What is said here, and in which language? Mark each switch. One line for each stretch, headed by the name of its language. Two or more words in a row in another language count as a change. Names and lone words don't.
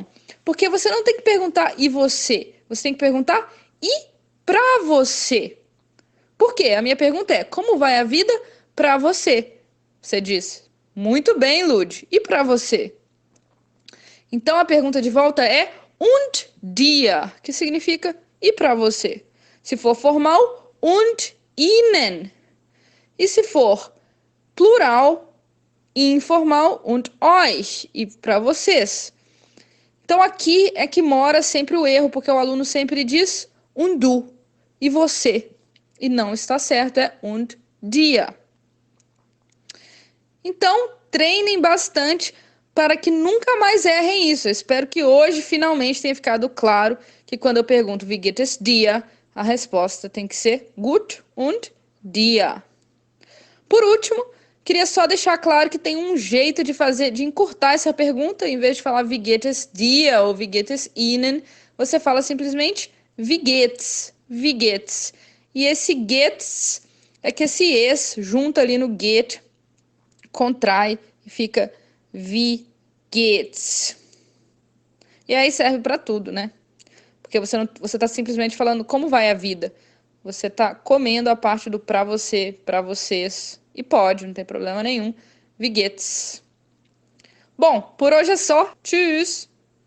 Portuguese: Porque você não tem que perguntar, e você? Você tem que perguntar, e para você? Por quê? A minha pergunta é, como vai a vida para você? Você diz, muito bem, Lud. E para você? Então a pergunta de volta é
German: und dir,
Portuguese: que significa e para você. Se for formal,
German: und ihnen.
Portuguese: E se for plural, informal,
German: und euch,
Portuguese: e para vocês. Então aqui é que mora sempre o erro, porque o aluno sempre diz
German: und du,
Portuguese: e você. E não está certo, é
German: und dir.
Portuguese: Então, treinem bastante para que nunca mais errem isso. Eu espero que hoje finalmente tenha ficado claro que quando eu pergunto
German: Wie geht es dir,
Portuguese: a resposta tem que ser
German: gut und dir.
Portuguese: Por último, queria só deixar claro que tem um jeito de encurtar essa pergunta, em vez de falar
German: Wie geht es dir
Portuguese: ou
German: Wie geht es Ihnen,
Portuguese: você fala simplesmente
German: Wie geht's, Wie geht's.
Portuguese: E esse geht's é que esse es junto ali no get contrai e fica
German: Wie geht's.
Portuguese: E aí serve para tudo, né? Porque você tá simplesmente falando como vai a vida. Você tá comendo a parte do pra você, pra vocês. E pode, não tem problema nenhum.
German: Wie geht's?
Portuguese: Bom, por hoje é só. Tschüss!